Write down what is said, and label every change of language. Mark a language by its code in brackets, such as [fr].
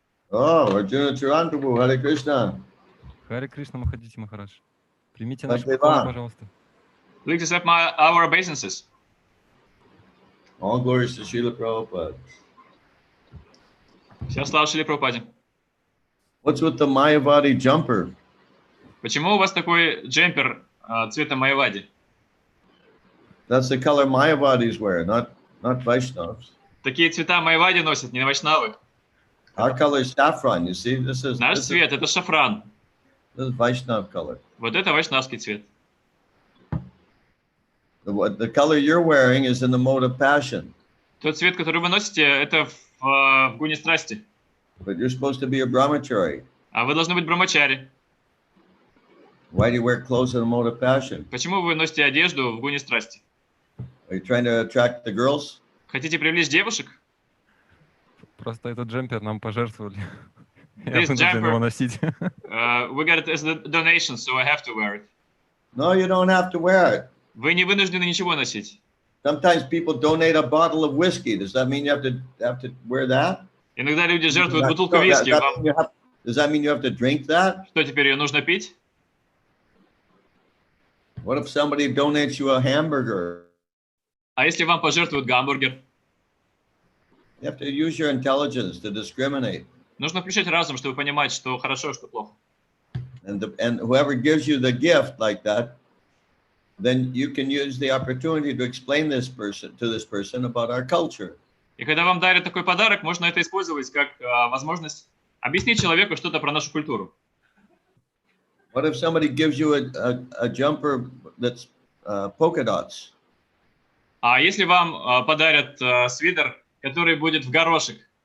[en] Oh, Arjuna Charan Prabhu, Hare Krishna. [ru] Харе Кришна Махадьюти Махарадж. Примите Как наши поклоны, дела? пожалуйста. [en] Please accept our obeisances. All glories to Srila Prabhupada. [ru] Вся слава Шриле Прабхупаде. [en] What's with the Mayavadi jumper? [ru] Почему у вас такой джемпер цвета майавади? [en] That's the color Mayavadis wear, not Vaishnavas. [ru] Такие цвета майавади носят, не вайшнавы. [en] Our color is saffron. You see, this is [ru] Наш цвет это шафран. [en] this is Vaishnav color. [ru] Вот это вайшнавский цвет. [en] The color you're wearing is in the mode of passion, [ru] Тот цвет, который вы носите, это в гуне страсти. [en] but you're supposed to be a brahmachari. [ru] А вы должны быть брамачари. [en] Why do you wear clothes in the mode of passion? [ru] Почему вы носите одежду в гуне страсти? [en] Are you trying to attract the girls? [ru] Хотите привлечь девушек? Просто этот джемпер нам пожертвовали. Я [en] This [ru] вынужден его [en] jumper, [ru] носить. [en] we got it as a donation, so I have to wear it. No, you don't have to wear it. [ru] Вы не вынуждены ничего носить. [en] Sometimes people donate a bottle of whiskey. Does that mean you have to wear that? [ru] Иногда люди жертвуют [en] Does [ru] бутылку виски. [en] does that mean you have to drink that? [ru] Что теперь, ее нужно пить? [en] What if somebody donates you a hamburger? [ru] А если вам пожертвуют гамбургер? [en] You have to use your intelligence to discriminate. [ru] Нужно включать разум, чтобы понимать, что хорошо, что плохо. [en] And whoever gives you the gift like that, then you can use the opportunity to explain this person about our culture. [ru] И когда вам дарят такой подарок, можно это использовать как возможность объяснить человеку что-то про нашу культуру. [en] What if somebody gives you a jumper that's polka dots? [ru] А если вам подарят свитер, который будет в горошек,